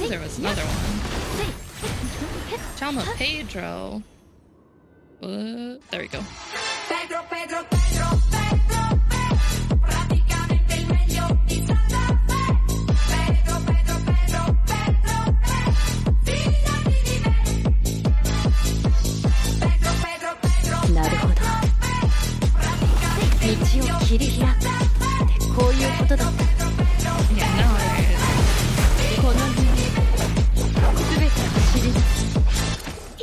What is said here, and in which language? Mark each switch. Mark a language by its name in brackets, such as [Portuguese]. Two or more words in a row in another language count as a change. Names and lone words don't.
[English] There's another one. Chama Pedro. There we go. [Italian] Pedro, Pedro, Pedro, Pedro, Pedro, praticamente il meglio di Santa Fe. Pedro, Pedro, Pedro, Pedro, fidati di me. Pedro, Pedro, Pedro, [Japanese] なるほど。道を切り開くってこういうことだった。この夢、すべて走り出す。